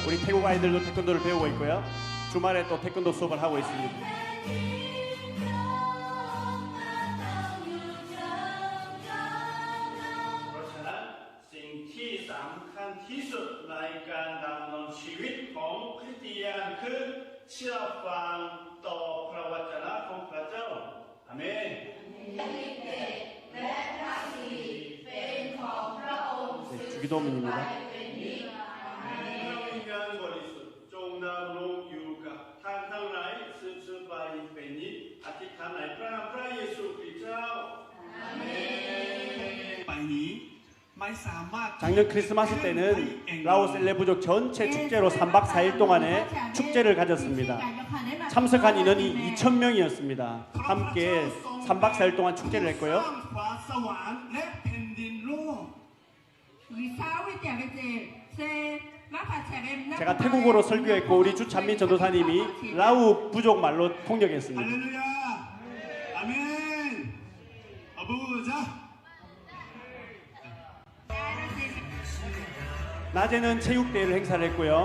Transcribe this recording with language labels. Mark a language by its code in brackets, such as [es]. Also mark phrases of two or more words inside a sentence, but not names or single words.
[ko] 우리 태국 아이들도 태권도를 배우고 있고요. 주말에 또 태권도 수업을 하고 있습니다. [th] สิ่งที่สำคัญที่สุดในการดำเนินชีวิตของคริสเตียนคือเชื่อฟังต่อพระวจนะของพระเจ้าอาเมน [ko] 네, 주기도문입니다. [th] วิญญาณบริสุทธิ์จงดำรงอยู่กับท่านทั้งหลายสืบไปเป็นนิจอธิษฐานในพระเยซูคริสต์เจ้าอาเมนไปนี้ไม่สามารถ [ko] 작년 크리스마스 때는 라오스 엘레부족 전체 축제로 3박 4일 동안의 축제를 가졌습니다. 참석한 인원이 2,000명이었습니다. 함께 3박 4일 동안 축제를 했고요. [th] ฟ้าสวรรค์และแผ่นดินโลก [ko] 제가 태국어로 설교했고 우리 주찬민 전도사님이 라우 부족 말로 통역했습니다. 할렐루야 아멘 아부자 낮에는 체육대회를 행사를 했고요.